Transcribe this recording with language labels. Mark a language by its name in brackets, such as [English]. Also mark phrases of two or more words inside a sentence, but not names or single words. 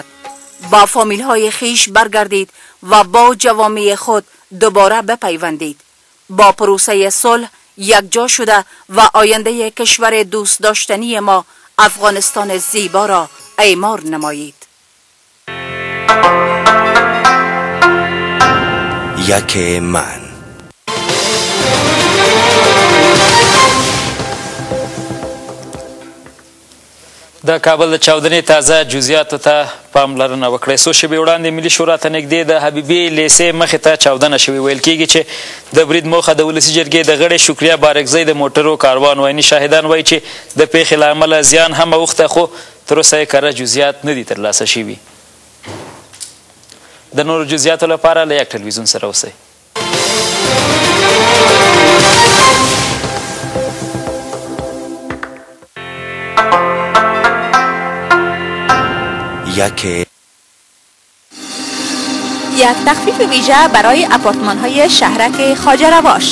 [Persian] با فامیل های خیش برگردید و با جوامع خود دوباره بپیوندید. با پروسه صلح یکجا شده و آینده کشور دوست داشتنی ما افغانستان زیبا را اعمار نمایید. یک من. [Pashto] د کابل د چاودنې تازه جزئیاتو ته پاملرنه وکړئ. څو شېبې وړاندې ملي شورا ته نږدې د حبیبي لیسې مخې ته چاودنه شوې. ویل کېږي چې د برید موخه د ولسي جرګې د غړي شکریا بارکزۍ د موټرو کاروان ویني. شاهدان وایي چې د پیښې له امله زیان هم اوښته، خو تر اوسه یې کره جزئیات نه دي ترلاسه شوي. د نورو جزئیاتو لپاره له یک ټلویزیون سره اوسئ. [Persian] یک تخفیف ویژه برای آپارتمان‌های شهرک خواجه رواش.